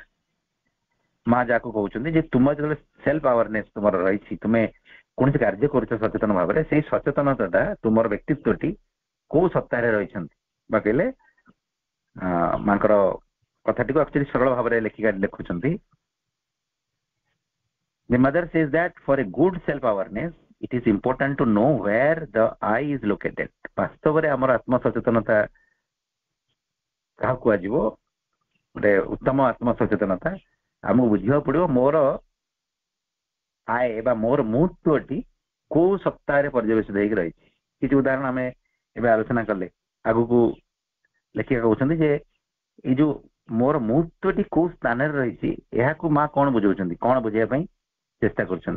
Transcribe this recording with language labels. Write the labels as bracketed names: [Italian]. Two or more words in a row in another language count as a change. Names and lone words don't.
[Odia] ମା ଯାହାକୁ କହୁଛନ୍ତି ଯେ ତୁମ ଯେତେବେଳେ [English] self awareness [Odia] ତୁମର ରହିଛି, ତୁମେ କୌଣସି କାର୍ଯ୍ୟ କରୁଛ ସଚେତନ ଭାବରେ, ସେଇ ସଚେତନତାଟା ତୁମର ବ୍ୟକ୍ତିତ୍ୱଟି କୋଉ ସତ୍ତାରେ ରହିଛନ୍ତି। ବା କହିଲେ ମାଙ୍କର କଥାଟିକୁ ଆକ୍ଚୁଆଲି ସରଳ ଭାବରେ ଲେଖୁଛନ୍ତି। [English] The mother says that for a good self awareness it is important to know where the I is located. [Odia] ବାସ୍ତବରେ ଆମର ଆତ୍ମ ସଚେତନତା କାହାକୁ କୁହାଯିବ? ଗୋଟେ ଉତ୍ତମ ଆତ୍ମ ସଚେତନତା ଆମକୁ ବୁଝିବାକୁ ପଡିବ ମୋର ଆୟ ବା ମୋର ମୁହୂର୍ତ୍ତଟି କୋଉ ସତ୍ତାରେ ପର୍ଯ୍ୟବେସିତ ହେଇକି ରହିଛି। କିଛି ଉଦାହରଣ ଆମେ ଏବେ ଆଲୋଚନା କଲେ, ଆଗକୁ ଲେଖିକା କହୁଛନ୍ତି ଯେ ଏଇ ଯୋଉ ମୋର ମୁହୂର୍ତ୍ତଟି କୋଉ ସ୍ଥାନରେ ରହିଛି, ଏହାକୁ ମା କଣ ବୁଝାଉଛନ୍ତି, କଣ ବୁଝେଇବା ପାଇଁ ଚେଷ୍ଟା କରୁଛନ୍ତି?